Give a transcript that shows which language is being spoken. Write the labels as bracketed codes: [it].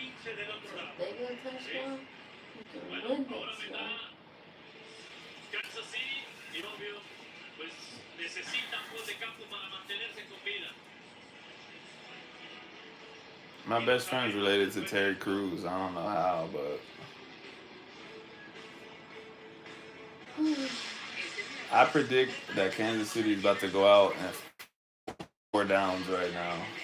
[en] If they get a touchdown, you can win this, man. [es] Kansas City, y obvio, pues necesitan gol de campo para mantenerse con vida. [en] My best friend's related to Terry Crews. I don't know how, but I predict that Kansas City is about to go out and 4 downs right now.